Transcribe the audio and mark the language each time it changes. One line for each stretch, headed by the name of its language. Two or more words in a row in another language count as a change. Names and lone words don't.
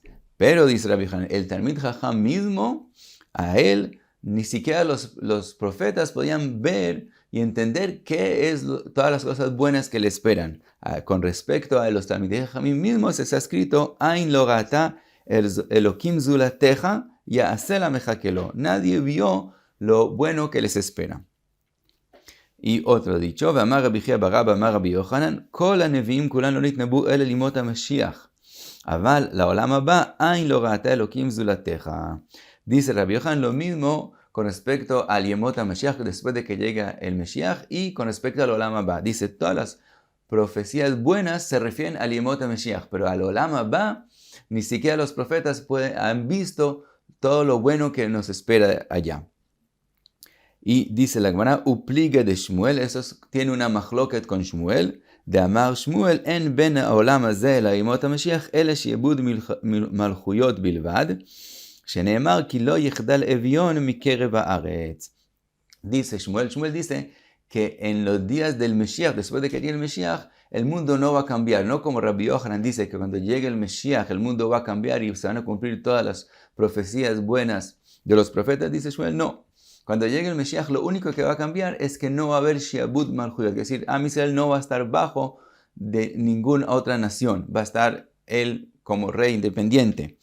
Spanish: Pero, dice Rabbi Yochanan, el
Hebrew: תלמיד חכם
Spanish: mismo, a él, ni siquiera los profetas podían ver y entender qué es todas las cosas buenas que le esperan. Con respecto a los
Hebrew: תלמידי חכמים
Spanish: mismos, está escrito,
Hebrew: עין לא ראתה אלוקים זולתך יעשה למחכה לו.
Spanish: Nadie vio lo bueno que les espera. Y otro dicho,
Hebrew: ואמר רבי חייא בר אבא אמר רבי יוחנן, כל הנביאים כולם לא נתנבאו אלא לימות המשיח. אבל לעולם הבא, עין לא ראתה אלוקים זולתך.
Spanish: Dice Rabbi Yohanan lo mismo con respecto al
Hebrew: ימות המשיח
Spanish: después de que llega el Mashiach y con respecto al
Hebrew: עולם הבא.
Spanish: Dice, todas las profecías buenas se refieren al
Hebrew: ימות המשיח,
Spanish: pero al
Hebrew: עולם הבא
Spanish: ni siquiera los profetas han visto todo lo bueno que nos espera allá. Y dice la Gemara,
Hebrew: ופליגא דשמואל,
Spanish: eso tiene una machloket con Shmuel,
Hebrew: דאמר שמואל אין בין העולם הזה לימות המשיח, אלא שיעבוד מלכויות בלבד, שנאמר כי לא יחדל אביון מקרב הארץ.
Spanish: Dice Shmuel dice que en los días del Mashiach, después de que llegue el Mashiach, el mundo no va a cambiar, no como Rabbi Yochanan dice que cuando llegue el Mashiach el mundo va a cambiar y se van a cumplir todas las profecías buenas de los profetas. Dice Shmuel, no. Cuando llegue el Mashiach, lo único que va a cambiar es que no va a haber
Hebrew: שיעבוד מלכויות,
Spanish: es decir,
Hebrew: עם ישראל
Spanish: no va a estar bajo de ninguna otra nación, va a estar él como rey independiente.